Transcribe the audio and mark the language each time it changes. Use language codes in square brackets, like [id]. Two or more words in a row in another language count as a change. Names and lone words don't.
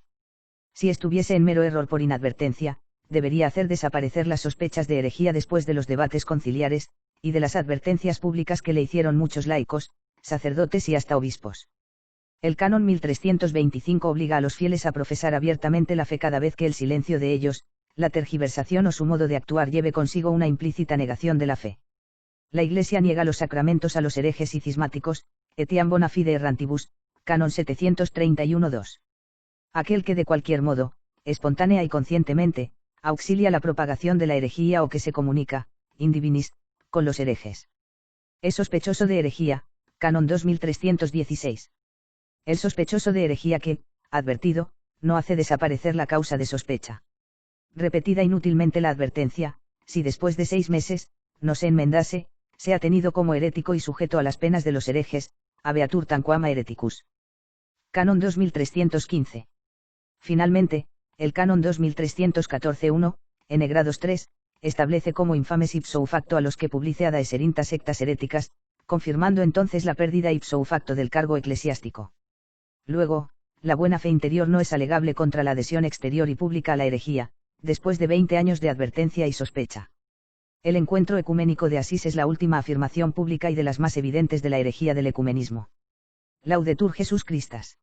[es] Si estuviese en mero error por inadvertencia, debería hacer desaparecer las sospechas de herejía después de los debates conciliares, y de las advertencias públicas que le hicieron muchos laicos, sacerdotes y hasta obispos. El canon 1325 obliga a los fieles a profesar abiertamente la fe cada vez que el silencio de ellos, la tergiversación o su modo de actuar lleve consigo una implícita negación de la fe. La Iglesia niega los sacramentos a los herejes y cismáticos, [la] etiam bona fide errantibus, [es] canon 731-2. Aquel que de cualquier modo, espontánea y conscientemente, auxilia la propagación de la herejía o que se comunica, [la] in divinis, [es] con los herejes. Es sospechoso de herejía, canon 2316. El sospechoso de herejía que, advertido, no hace desaparecer la causa de sospecha. Repetida inútilmente la advertencia, si después de 6 meses, no se enmendase, sea tenido como herético y sujeto a las penas de los herejes, [la] habeatur tanquam hereticus. [es] Canon 2315. Finalmente, el canon 2314-1, n grados 3, establece como infames [la] ipso facto [es] a los que [la] publice ad esserinta [es] sectas heréticas, confirmando entonces la pérdida [la] ipso facto [es] del cargo eclesiástico. Luego, la buena fe interior no es alegable contra la adhesión exterior y pública a la herejía, después de 20 años de advertencia y sospecha. El encuentro ecuménico de Asís es la última afirmación pública y de las más evidentes de la herejía del ecumenismo. [la] Laudetur Jesus Christus.